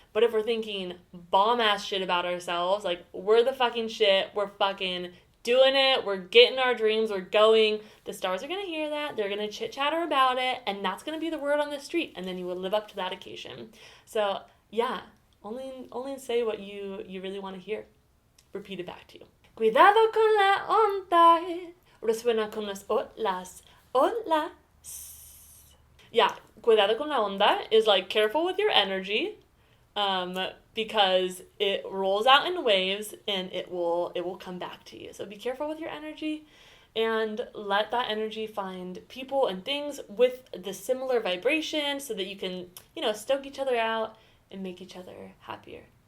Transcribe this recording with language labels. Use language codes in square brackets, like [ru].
[en] But if we're thinking bomb-ass shit about ourselves, like, we're the fucking shit, we're fucking doing it, we're getting our dreams, we're going, the stars are going to hear that, they're going to chit-chatter about it, and that's going to be the word on the street, and then you will live up to that occasion. So, yeah, only say what you really want to hear. Repeat it back to you. [es] Cuidado con la onda, resuena con las olas, olas. [en] Yeah, [es] cuidado con la onda [en] is like careful with your energy, because it rolls out in waves and it will come back to you. So be careful with your energy and let that energy find people and things with the similar vibration so that you can, stoke each other out and make each other happier.